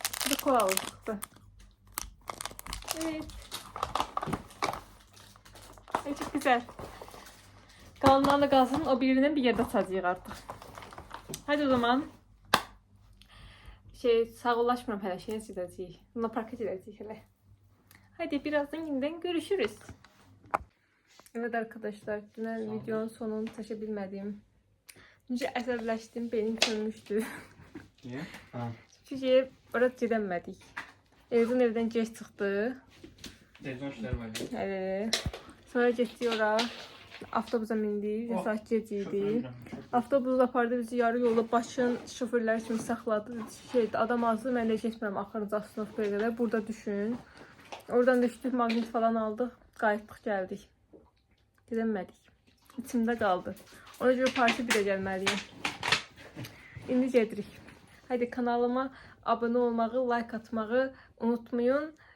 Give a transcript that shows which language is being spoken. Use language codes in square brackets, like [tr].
[tr] Bir kola aldık. Evet. Ay, çok güzel. Kalanlarla kalsın, o birinin bir yerde satacağıq artık. Hadi o zaman. [az] Sağollaşmıram hələ, şeyə gedəcəyik. Luna Parka gedəcəyik hələ. [tr] Hadi birazdan yeniden görüşürüz. Evet arkadaşlar, [az] dünən videonun sonunu taşa bilmədim. Necə əsəbləşdim, beynim sönmüşdü. [tr] Niye? Ha. [az] Çünki orada gedəmədik. Evdən geç çıxdı. [tr] Televizyon işleri var ya. [az] Evet. Sonra getdik ora. Avtobusa mindik. O, Saat gec idi. Avtobus apardı bizi yarı yolda başın şoförlər kimi saxladı. Adam azdı, mən də getmirəm axırıncı Asnovkaya qədər. Burada düşün. Oradan düşdük, maqnit falan aldıq. Qayıtdıq, gəldik. Gedəmədik. İçimdə qaldı. Ona görə parti bir də gəlməliyim. İndi gedirik. Haydi kanalıma abone olmağı, like atmağı unutmayın.